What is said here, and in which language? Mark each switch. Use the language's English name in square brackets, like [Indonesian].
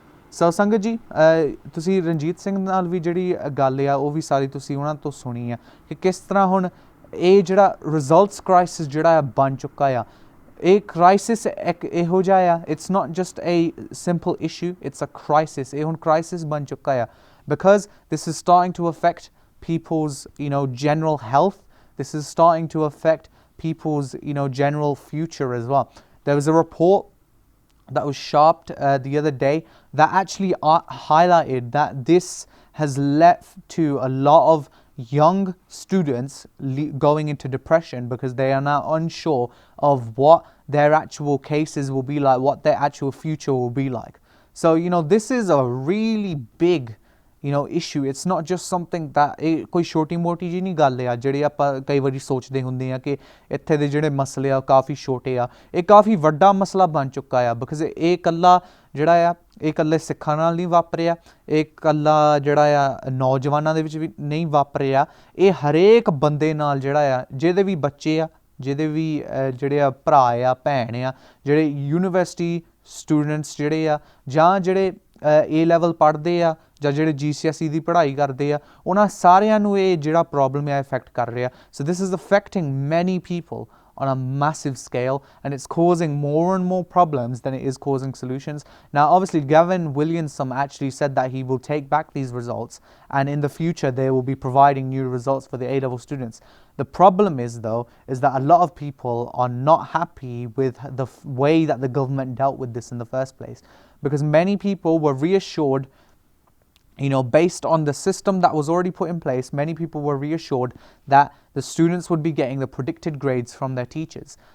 [Punjabi] So ਸੰਗਤ ਜੀ, ਤੁਸੀਂ ਰਣਜੀਤ ਸਿੰਘ ਨਾਲ ਵੀ ਜਿਹੜੀ ਗੱਲ ਆ ਉਹ ਵੀ ਸਾਰੀ ਤੁਸੀਂ ਉਹਨਾਂ ਤੋਂ ਸੁਣੀ ਆ ਕਿ ਕਿਸ ਤਰ੍ਹਾਂ ਹੁਣ ਇਹ ਜਿਹੜਾ ਰਿਜ਼ਲਟਸ ਕ੍ਰਾਈਸਿਸ ਜਿਹੜਾ ਆ ਬਣ ਚੁੱਕਾ ਆ, ਇਹ ਕ੍ਰਾਈਸਿਸ ਇੱਕ ਇਹੋ ਜਿਹਾ ਆ, [English] It's not just a simple issue, it's a crisis. [Punjabi] ਇਹ ਹੁਣ ਕ੍ਰਾਈਸਿਸ ਬਣ ਚੁੱਕਾ ਆ [English] because this is starting to affect people's, you know, general health. This is starting to affect people's, you know, general future as well. There was a report that was sharped the other day that actually highlighted that this has led to a lot of young students going into depression because they are now unsure of what their actual cases will be like, what their actual future will be like. So, you know, this is a really big, you know, issue. It's not just something that [Punjabi] ਕੋਈ ਛੋਟੀ ਮੋਟੀ ਜੀ ਨਹੀਂ ਗੱਲ ਆ ਜਿਹੜੀ ਆਪਾਂ ਕਈ ਵਾਰੀ ਸੋਚਦੇ ਹੁੰਦੇ ਆ ਕਿ ਇੱਥੇ ਦੇ ਜਿਹੜੇ ਮਸਲੇ ਆ ਕਾਫੀ ਛੋਟੇ ਆ. ਇਹ ਕਾਫੀ ਵੱਡਾ ਮਸਲਾ ਬਣ ਚੁੱਕਾ ਆ ਬਿਕਾਜ਼ ਇਹ ਇਕੱਲਾ ਜਿਹੜਾ ਆ ਇਹ ਇਕੱਲੇ ਸਿੱਖਾਂ ਨਾਲ ਨਹੀਂ ਵਾਪਰਿਆ, ਇਹ ਇਕੱਲਾ ਜਿਹੜਾ ਆ ਨੌਜਵਾਨਾਂ ਦੇ ਵਿੱਚ ਵੀ ਨਹੀਂ ਵਾਪਰਿਆ, ਇਹ ਹਰੇਕ ਬੰਦੇ ਨਾਲ ਜਿਹੜਾ ਆ ਜਿਹਦੇ ਵੀ ਬੱਚੇ ਆ, ਜਿਹਦੇ ਵੀ ਜਿਹੜੇ ਆ ਭਰਾ ਆ ਭੈਣ ਆ, ਜਿਹੜੇ ਯੂਨੀਵਰਸਿਟੀ ਸਟੂਡੈਂਟਸ ਜਿਹੜੇ ਆ ਜਾਂ ਜਿਹੜੇ A level ਪੜ੍ਹਦੇ ਆ ਜਾਂ ਜਿਹੜੇ GCSE ਦੀ ਪੜ੍ਹਾਈ ਕਰਦੇ ਆ, ਉਹਨਾਂ ਸਾਰਿਆਂ ਨੂੰ ਇਹ ਜਿਹੜਾ ਪ੍ਰੋਬਲਮ ਹੈ ਇਫੈਕਟ ਕਰ ਰਿਹਾ. [English] So this is affecting many people on a massive scale, and it's causing more and more problems than it is causing solutions. Now, obviously, Gavin Williamson actually said that he will take back these results, and in the future they will be providing new results for the A-level students. The problem is, though, is that a lot of people are not happy with the way that the government dealt with this in the first place, because many people were reassured, you know, based on the system that was already put in place, many people were reassured that the students would be getting the predicted grades from their teachers.